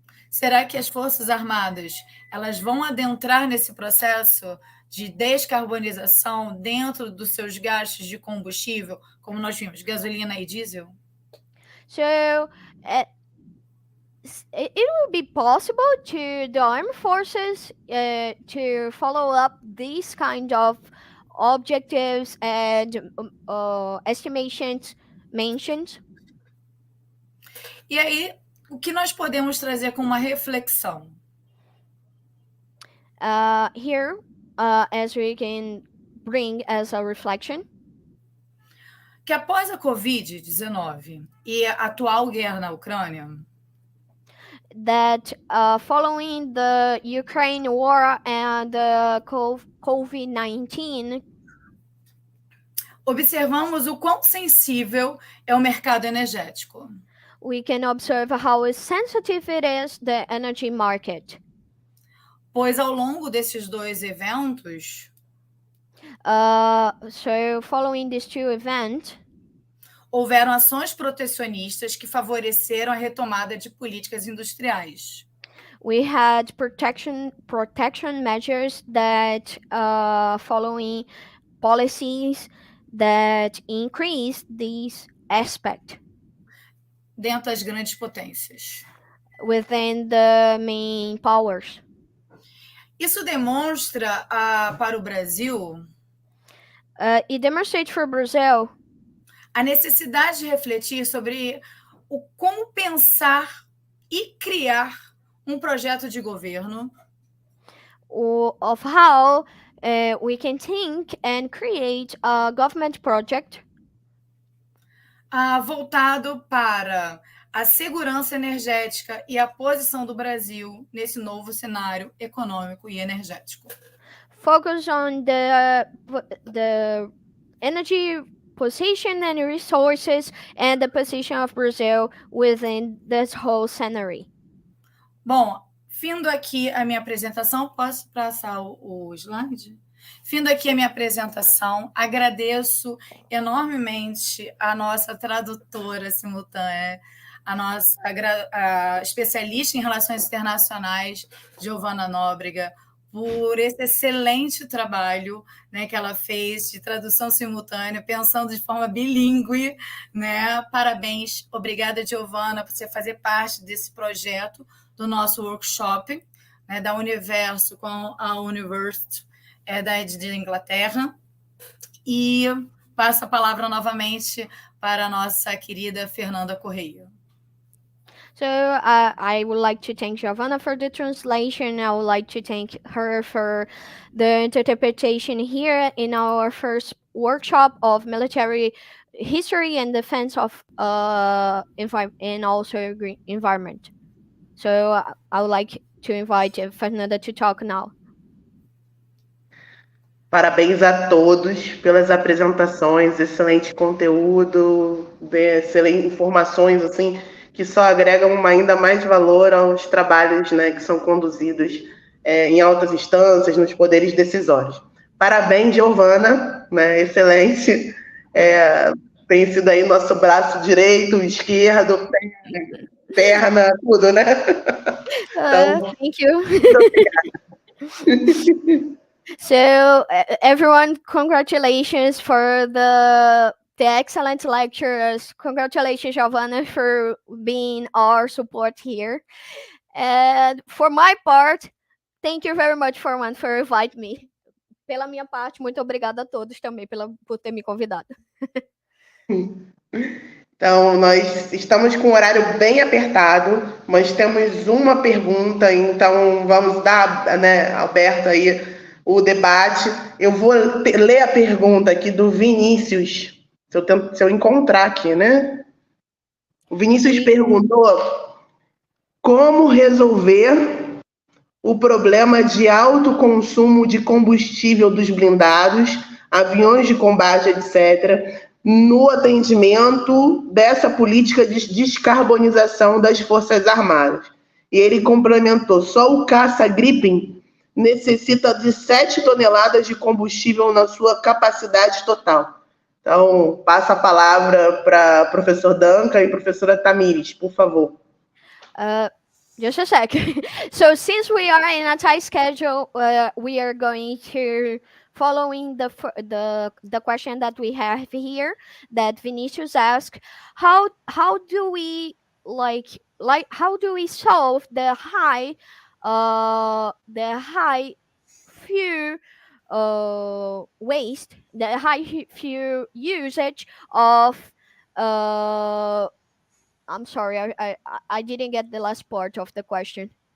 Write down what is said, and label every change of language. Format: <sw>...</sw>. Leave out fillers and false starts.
<pt>será que as Forças Armadas elas vão adentrar nesse processo de descarbonização dentro dos seus gastos de combustível, como nós vimos, gasolina e diesel?</pt> <en>So it will be possible to the armed forces to follow up these kind of objectives and estimations mentioned.</en> <pt>E aí, o que nós podemos trazer como uma reflexão?</pt> <en>Here, as we can bring as a reflection,</en> <pt>que após a Covid-19 e a atual guerra na Ucrânia,</pt> <en>that following the Ukraine war and the COVID-19,</en> <pt>observamos o quão sensível é o mercado energético.</pt> <en>we can observe how sensitive it is, the energy market.</en> <pt>Pois ao longo desses dois eventos,</pt> <en>so following these two events,</en> <pt>houveram ações protecionistas que favoreceram a retomada de políticas industriais.</pt> <en>we had protection measures that following policies that increased this aspect</en> <pt>dentro das grandes potências.</pt> <en>within the main powers.</en> <pt>Isso demonstra para o Brasil</pt> <en>It demonstrates for Brazil</en> <pt>a necessidade de refletir sobre como pensar e criar um projeto de governo</pt> <en>of how we can think and create a government project</en> <pt>voltado para a segurança energética e a posição do Brasil nesse novo cenário econômico e energético.</pt> <en>Focus on the energy position and resources and the position of Brazil within this whole scenario.</en> <pt>Bom, findo aqui a minha apresentação, posso passar o slide? Findo aqui a minha apresentação, agradeço enormemente a nossa tradutora simultânea, a nossa especialista em relações internacionais, Giovana Nóbrega, por esse excelente trabalho, né, que ela fez de tradução simultânea, pensando de forma bilíngue, né? Parabéns, obrigada, Giovana, por você fazer parte desse projeto do nosso workshop, né, da Universo com a Universo de Inglaterra. E passo a palavra novamente para a nossa querida Fernanda Correia.</pt> <en>So I would like to thank Giovanna for the translation. I would like to thank her for the interpretation here in our first workshop of military history and defense of and also green environment. So I would like to invite Fernanda to talk now.</en> <pt>Parabéns a todos pelas apresentações, excelente conteúdo, excelentes informações assim que só agregam ainda mais valor aos trabalhos, né, que são conduzidos em altas instâncias, nos poderes decisórios. Parabéns, Giovana, né, excelente. Tem sido aí nosso braço direito, esquerdo, perna, tudo, né? Então,</pt> <en>thank you.</en> <pt>muito obrigada.</pt> <en>So everyone, congratulations for the excellent lectures. Congratulations, Giovanna, for being our support here. And for my part, thank you very much, for inviting me.</en> <pt>Pela minha parte, muito obrigada a todos também por ter me convidado. Então, nós estamos com o horário bem apertado, mas temos uma pergunta, então vamos dar, né, aberto aí o debate. Eu vou ler a pergunta aqui do Vinícius, se eu encontrar aqui, né? O Vinícius perguntou como resolver o problema de alto consumo de combustível dos blindados, aviões de combate, etc., no atendimento dessa política de descarbonização das Forças Armadas. E ele complementou, só o caça Gripen necessita de 7 toneladas de combustível na sua capacidade total. Então, passo a palavra para o professor Duncan e professora Tamires, por favor.</pt> <en>Just a sec. So since we are in a tight schedule, we are going to following the question that we have here that Vinicius asked. How do we how do we solve the high fuel waste, the high fuel usage of I'm sorry, I didn't get the last part of the question.</en>